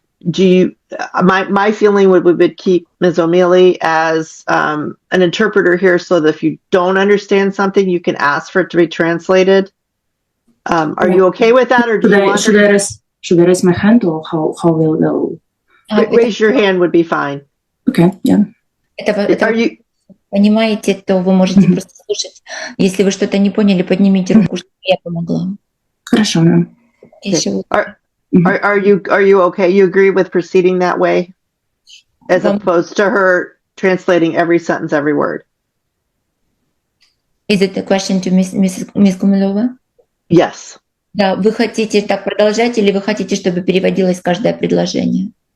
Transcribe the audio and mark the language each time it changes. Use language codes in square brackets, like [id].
[en] do you, my feeling would keep Ms. O'Mealy as an interpreter here so that if you don't understand something, you can ask for it to be translated. Are you okay with that, or do you want should I raise my hand, or how will raise your hand would be fine. Okay, yeah. Are you [ru] Понимаете, то вы можете просто слушать. Если вы что-то не поняли, поднимите руку, чтобы я помогла. Хорошо, да. Еще [en] are you okay? You agree with proceeding that way, as opposed to her translating every sentence, every word? Is it a question to Miss Гумилова? Yes. [ru] Да, вы хотите так продолжать, или вы хотите, чтобы переводилось каждое предложение?